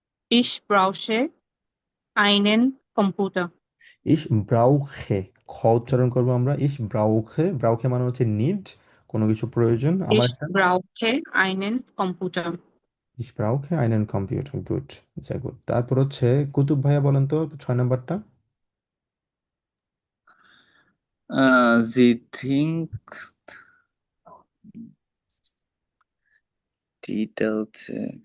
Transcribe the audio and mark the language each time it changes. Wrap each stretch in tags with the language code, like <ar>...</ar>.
<de>Ich brauche einen Computer. ইস ব্রাউখে,</de> <bn>খ উচ্চারণ করবো আমরা, ইস ব্রাউখে, ব্রাউখে মানে হচ্ছে নিড, কোনো কিছু প্রয়োজন আমার</bn> <de>Ich</de> <bn>একটা।</bn> <de>brauche einen Computer. ইস ব্রাউখে আইনেন কম্পিউটার,</de> <bn>গুড, sehr গুড। তারপর হচ্ছে কুতুব ভাইয়া বলেন তো 6 নাম্বারটা।</bn> <de>Sie trinkt,</de> <bn>টিটা হচ্ছে</bn>